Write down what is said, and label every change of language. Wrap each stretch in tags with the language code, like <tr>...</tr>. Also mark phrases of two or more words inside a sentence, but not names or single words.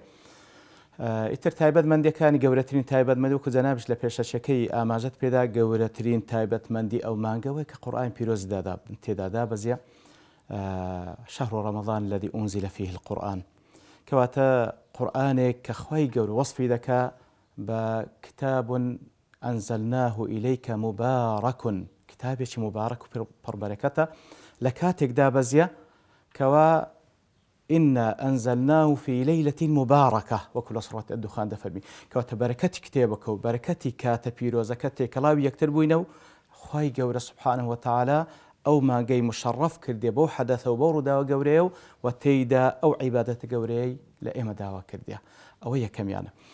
<ckb>ئیتر تایبەتمەندیەکانی گەورەترین تایبەتمەندی وەکو جەنابش لە پێشەچەکەی ئاماژەت پێدا گەورەترین تایبەتمەندی ئەو مانگەوەی کە قورئانی پیرۆز تێدا دابەزیە</ckb> <ar>شەهر ڕەمەضان الذی ئونزل فیه القورئان،</ar> <ckb>کەواتە قورئانێک کە خوای گەورە وەصفی دەکا بە</ckb> <ar>کتاب ئەنزەلناه ئیلەیکە مبارەک،</ar> <ckb>کتابێکی مبارەک و پڕبەرەکەتە لە کاتێک دابەزیە کەوا</ckb> <ar>إنا أنزلناه في ليلة مباركة</ar> <ckb>وكل سورة الدخان دفرمي كواتە بەرەکەتی کتێبەکە و بەرەکەتی کاتە پیرۆزەکە تێکەڵاوی یەکتر بووینە و خوای گەورە</ckb> <ar>سبحانه وتعالى</ar> <ckb>ئەو مانگەی مشەڕەف کردێ بەو حەدەثە و بەو ڕووداوە گەورەیە و تێیدا ئەو عیبادەتە گەورەی لە ئێمە داوا کردیە. ئەوە یەکەمیانە.</ckb>